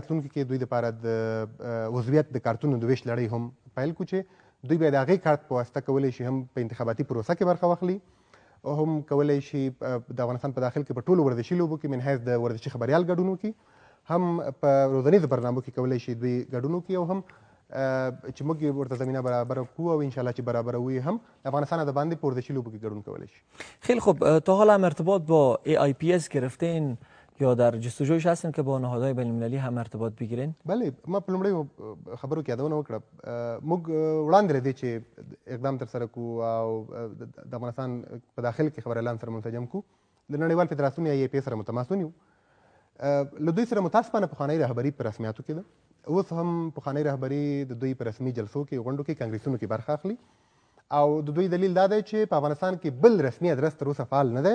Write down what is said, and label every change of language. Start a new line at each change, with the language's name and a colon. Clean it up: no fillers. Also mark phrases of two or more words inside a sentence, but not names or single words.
Pashto: راتلونکي کې دوی دپاره د عضویت د کارتونو د ویش لړۍ هم پیل کړو چې دوی بیا د هغې کارت په واسطه کولی شي هم په انتخاباتي پروسه کې برخه واخلي، هم کولی شي د افغانستان په داخل کې په ټولو ورزشي لوبو کې من حیث د ورزشي خبریال ګډون وکړي، هم په روزنیزو برنامو کې کولی شي دوی ګډون وکړي، او هم چې موږ ورته زمینه برابر کړو او انشاءالله چې برابروي هم افغانستان از باندې په ورزشی لوبو کې ګډون کولی شي.
Persian: خیلی خوب. تا حالا هم ارتباط با AIPS گرفتین یا در جستجویش هستین که با نهادهای بین المللی هم ارتباط بگیرین؟
Pashto: بله، ما په لومړیو خبرو کې یادونه وکړه. موږ وړاندې له دې چې اقدام ترسره کړو او د افغانستان په داخل کې خبریالان سره منسجم کړو، د نړیوال فدراسیون یا AIPS سره متماسون یو. له دوی سره متاسفانه پخوانۍ رهبري په رسمیاتو کې ده. اوس هم پخوانۍ رهبري د دوی په رسمي جلسو کې، غونډو کې، کانګریسونو کې برخه اخلي، او د دوی دلیل دا دی چې په افغانستان کې بل رسمي ادرس تر اوسه فعال نه دی.